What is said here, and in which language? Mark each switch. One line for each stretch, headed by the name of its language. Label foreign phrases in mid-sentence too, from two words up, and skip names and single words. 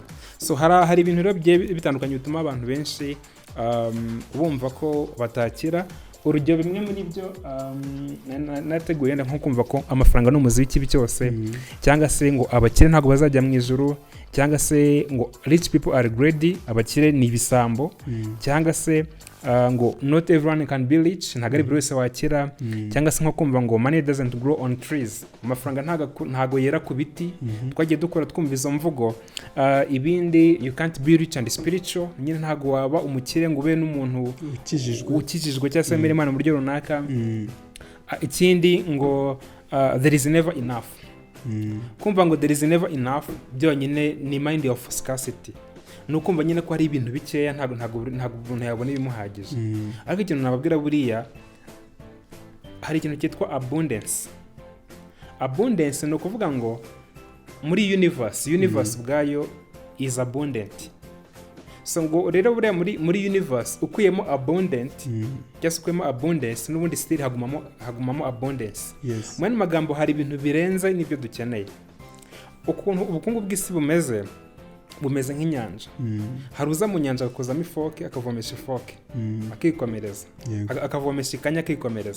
Kinyarwanda: So hari ibintu rero bitandukanye bituma abantu benshi bumva ko batakira. Urugero bimwe muri byo nateguye nko kumva ko amafaranga ni umuzi w'ikibi cyose, cyangwa se ngo abakire ntabwo bazajya mu ijuru, cyangwa se ngo
English: rich people are greedy,
Kinyarwanda: abakire ni ibisambo, cyangwa se ngo
English: not everyone can be rich,
Kinyarwanda: ntabwo ari buri wese wakira, cyangwa se nko kumva ngo
English: money doesn't grow on trees,
Kinyarwanda: amafaranga ntabwo yera ku biti. Twagiye dukora twumva izo mvugo. Ibindi,
English: you can't be rich and spiritual,
Kinyarwanda: nyine ntabwo waba umukire ngo ube n'umuntu ukijijwe cyangwa se mbere Imana mu buryo runaka. Ikindi ngo
English: there is never enough.
Kinyarwanda: Kumva ngo
English: there is never enough
Kinyarwanda: byonyine ni
English: mind of scarcity.
Kinyarwanda: Nukumva nyine ko hari ibintu bikeya, ntabwo umuntu yabona ibimuhagije. Ariko ikintu nababwira buriya, hari ikintu cyitwa abundance. Abundance ni ukuvuga ngo muri universe bwayo
English: is abundant.
Kinyarwanda: So ngo rero buriya muri universe ukuyemo abundant, cyangwa ukuyemo abundance, n'ubundi still hagumamo abundance. Mu magambo, hari ibintu birenze n'ibyo dukeneye. Ukuntu ubukungu bw'isi bumeze nk'inyanja. Hari uza mu nyanja agakozamo ifoke, akavomesha ifoke akikomereza, akavomesha ikanya akikomereza.